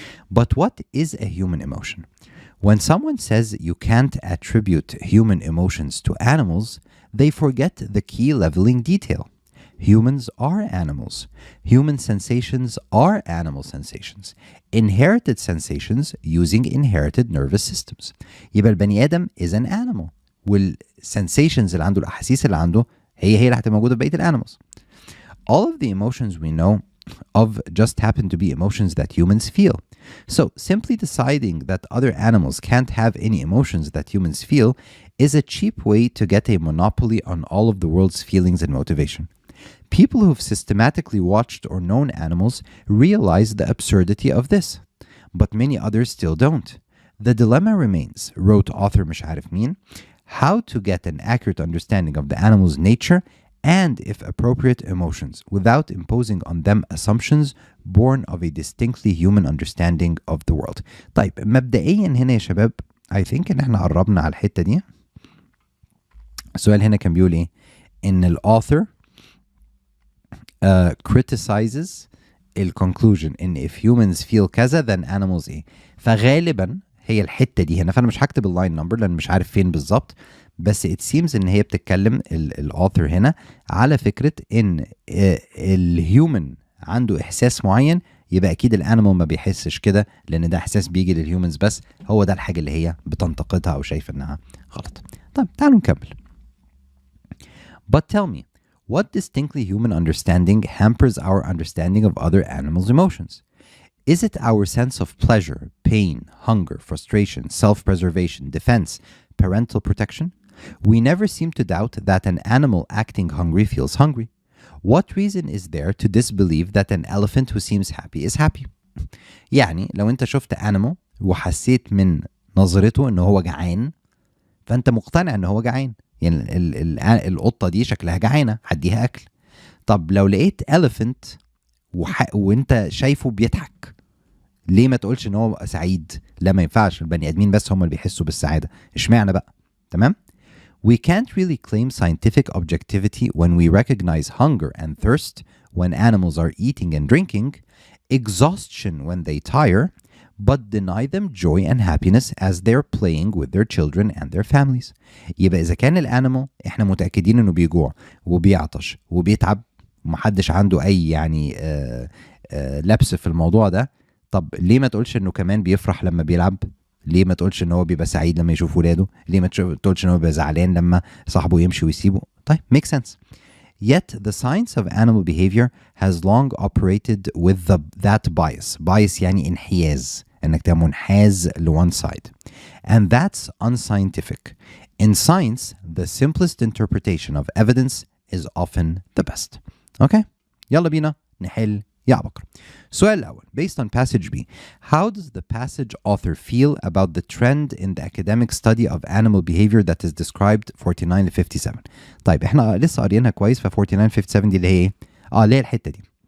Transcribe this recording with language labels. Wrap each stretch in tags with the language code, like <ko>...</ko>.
<en>But what is a human emotion? When someone says you can't attribute human emotions to animals, they forget the key leveling detail. Humans are animals. Human sensations are animal sensations. Inherited sensations using inherited nervous systems.</en> <ar>يبقى البني آدم</ar> <en>is an animal.</en> <ar>والsensations اللي عنده، الأحاسيس اللي عنده هي اللي هتبقى موجودة في بقية الانيمالز.</ar> <en>All of the emotions we know of just happen to be emotions that humans feel. So simply deciding that other animals can't have any emotions that humans feel is a cheap way to get a monopoly on all of the world's feelings and motivation. People who've systematically watched or known animals realize the absurdity of this, but many others still don't. The dilemma remains, wrote author</en> <ar>مش عارف مين,</ar> <en>how to get an accurate understanding of the animal's nature and, if appropriate, emotions without imposing on them assumptions born of a distinctly human understanding of the world.</en> <ar>طيب مبدئيا هنا يا شباب</ar> <en>I think</en> <ar>ان احنا قربنا على الحتة دي. السؤال هنا كان بيقول ايه؟ ان الauthor criticizes الconclusion ان if humans feel كذا then animals ايه. فغالبا هي الحته دي هنا، فانا مش هكتب اللاين نمبر لان مش عارف فين بالظبط، بس</ar> <en>it seems</en> <ar>ان هي بتتكلم الاوثر هنا على فكره ان الهيومن عنده احساس معين، يبقى اكيد الانيمال ما بيحسش كده، لان ده احساس بيجي للهيومنز بس. هو ده الحاجه اللي هي بتنتقدها او شايفه انها غلط. طيب تعالوا نكمل.</ar> <en>But tell me, what distinctly human understanding hampers our understanding of other animals' emotions? Is it our sense of pleasure, pain, hunger, frustration, self-preservation, defense, parental protection? We never seem to doubt that an animal acting hungry feels hungry. What reason is there to disbelieve that an elephant who seems happy is happy?</en> <ar>يعني لو انت شفت animal وحسيت من نظرته انه هو جعان، فانت مقتنع انه هو جعان. يعني القطة دي شكلها جعانة، هديها اكل. طب لو لقيت elephant وانت شايفه بيضحك، ليه ما تقولش ان هو سعيد؟ لا، ما ينفعش، البني ادمين بس هم اللي بيحسوا بالسعادة. اشمعنى بقى؟ تمام؟</ar> <en>We can't really claim scientific objectivity when we recognize hunger and thirst when animals are eating and drinking, exhaustion when they tire, but deny them joy and happiness as they're playing with their children and their families.</en> <ar>يبقى إذا كان الانيمال احنا متأكدين انه بيجوع وبيعطش وبيتعب ومحدش عنده أي يعني لبس في الموضوع ده، طب ليه ما تقولش انه كمان بيفرح لما بيلعب؟ ليه ما تقولش ان هو بيبقى سعيد لما يشوف ولاده؟ ليه ما تقولش ان هو بيبقى زعلان لما صاحبه يمشي ويسيبه؟ طيب</ar> <en>make sense. Yet the science of animal behavior has long operated with that bias.</en> <ar>Bias يعني انحياز، انك تبقى منحاز ل</ar> <en>one side. And that's unscientific. In science, the simplest interpretation of evidence is often the best.</en> <ar>Okay? يلا بينا نحل يا عبقر. السؤال الأول,</ar> <en>based on passage B, how does the passage author feel about the trend in the academic study of animal behavior that is described</en> <ar>49 ل 57؟ طيب احنا لسه قاريينها كويس، ف 49 57 دي اللي هي ايه؟ اللي هي الحتة دي.</ar>